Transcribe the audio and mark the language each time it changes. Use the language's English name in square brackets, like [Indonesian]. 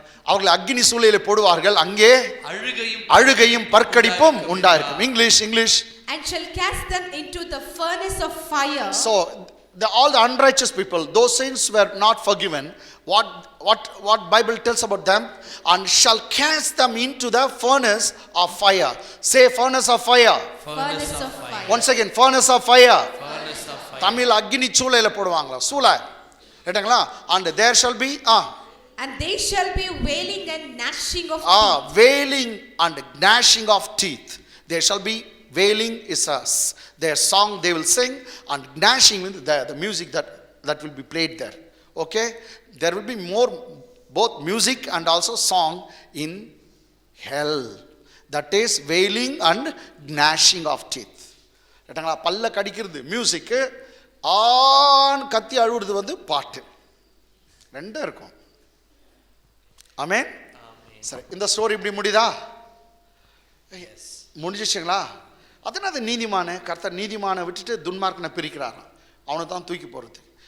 [Tamil] அவர்களை அக்னி சூளையில போடுவார்கள், அங்கே அழுகையும் பற்கடிப்பும் உண்டாயிருக்கும். [English] English. And shall cast them into the furnace of fire. So all the unrighteous people, those sins were not forgiven. What Bible tells about them? And shall cast them into the furnace of fire. Say furnace of fire. Furnace of fire. Once again, furnace of fire. [Tamil] Tamil அக்னி சூளையில போடுவாங்களா, சூளை கேட்டங்களா? [English] And there shall be and they shall be wailing and gnashing of teeth. Wailing and gnashing of teeth. There shall be wailing is their song they will sing, and gnashing with the music that will be played there. Okay, there will be more both music and also song in hell. That is wailing and gnashing of teeth. [Tamil] கேட்டங்களா? பல்ல கடிக்கிறது music, on கத்தி அழுவுறது வந்து பாட்டு, ரெண்டும் இருக்கும். ஆமென். சரி, இந்த story இப்படி முடியுதா? முடிஞ்சிச்சுங்களா? அதனால நீதிமான கர்த்தர் நீதிமானை விட்டுட்டு துன்மார்க்கனை பிரிக்கிறாராம், அவனை தான் தூக்கி போகிறது.